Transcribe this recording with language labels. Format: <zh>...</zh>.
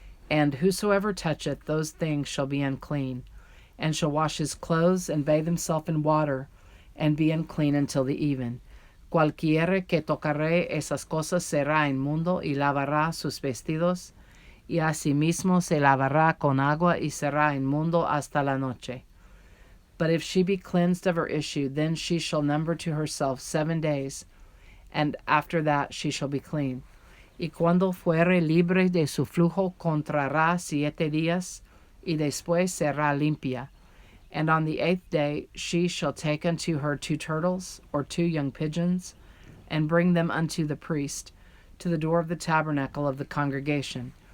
<en>And whosoever toucheth those things shall be unclean, and shall wash his clothes, and bathe himself in water, and be unclean until the even.</en> <es>Cualquiera que tocare esas cosas será inmundo, y lavará sus vestidos, y asimismo se lavará con agua, y será inmundo hasta la noche.</es> <en>But if she be cleansed of her issue, then she shall number to herself 7 days, and after that she shall be clean.</en> <es>Y cuando fuere libre de su flujo, contará 7 días, y después será limpia.</es> <en>And on the 8th day she shall take unto her 2 turtles, or 2 young pigeons, and bring them unto the priest, to the door of the tabernacle of the congregation.</en>